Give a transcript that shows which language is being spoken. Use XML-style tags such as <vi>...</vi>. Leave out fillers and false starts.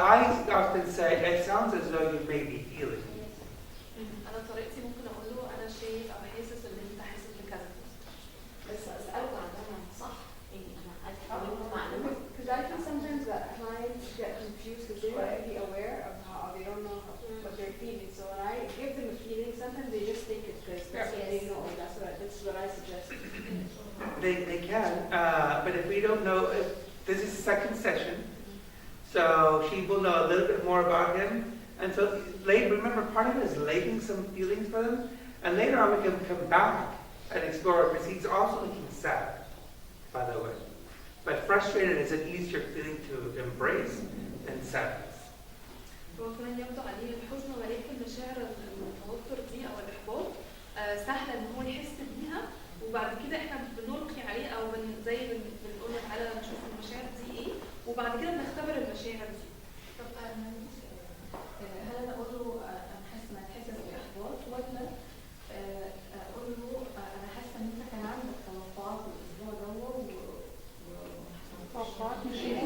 <en>I often say it sounds as though you may be feeling.</en> <ar>أنا طريقتي ممكن أقول له أنا شايف أو حاسس إن أنت حاسس بكذا. بس أسأله عنها صح؟ يعني أنا أتحاول معلومة.</ar> <en>Because I think sometimes that clients get confused because they might be aware of how they don't know what they're feeling. So when I give them a feeling, sometimes they just think it's because that's what they know. That's what I suggest. They can, but if we don't know, if this is the second session, so she will know a little bit more about him. And so remember, part of it is labeling some feelings for them, and later on we can come back and explore it, because he's also looking sad, by the way. But frustrated is an easier feeling to embrace than sadness.</en> <ar>هو كمان يبدو عليه الحزن، ولكن مشاعر التوتر دي أو الإحباط سهلة إن هو يحس بيها، وبعد كده إحنا بنلقي عليه أو بنقول له تعالى نشوف المشاعر دي إيه، وبعد كده بنختبر المشاعر دي. طب هل أنا أقول له أنا حاسة إنك حاسس بإحباط، ولا أقول له أنا حاسة إن أنت كان عندك توقعات الأسبوع ده توقعات مش</ar>